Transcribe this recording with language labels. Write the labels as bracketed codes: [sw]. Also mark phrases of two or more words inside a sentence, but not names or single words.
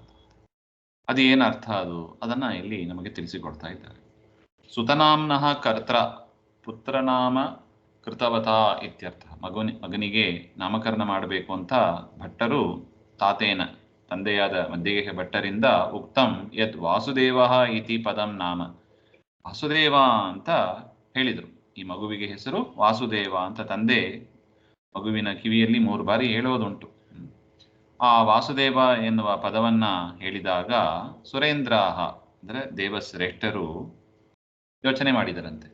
[kn] ಅದು ಏನರ್ಥ ಅದು ಅದನ್ನ ಇಲ್ಲಿ ನಮಗೆ ತಿಳಿಸಿಕೊಡ್ತಾ ಇದ್ದಾರೆ. [sa] ಸುತನಾಮ್ನಃ ಕರ್ತ್ರ ಪುತ್ರನಾಮ ಕೃತವತ ಇತ್ಯರ್ಥ. [kn] ಮಗನಿಗೆ ನಾಮಕರಣ ಮಾಡಬೇಕು ಅಂತ ಭಟ್ಟರು ತಾತೇನ ತಂದೆಯಾದ ಮದ್ದಿಗೆ ಭಟ್ಟರಿಂದ [sa] ಉಕ್ತಂ ಯದ್ ವಾಸುದೇವ ಇತಿ ಪದಂ ನಾಮ. [kn] ವಾಸುದೇವ ಅಂತ ಹೇಳಿದರು. ಈ ಮಗುವಿಗೆ ಹೆಸರು ವಾಸುದೇವ ಅಂತ ತಂದೆ ಮಗುವಿನ ಕಿವಿಯಲ್ಲಿ 3 ಬಾರಿ ಹೇಳೋದುಂಟು. ಆ ವಾಸುದೇವ ಎನ್ನುವ ಪದವನ್ನ ಹೇಳಿದಾಗ ಸುರೇಂದ್ರಾಹ ಅಂದರೆ ದೇವಶ್ರೇಷ್ಠರು ಯೋಚನೆ ಮಾಡಿದರಂತೆ.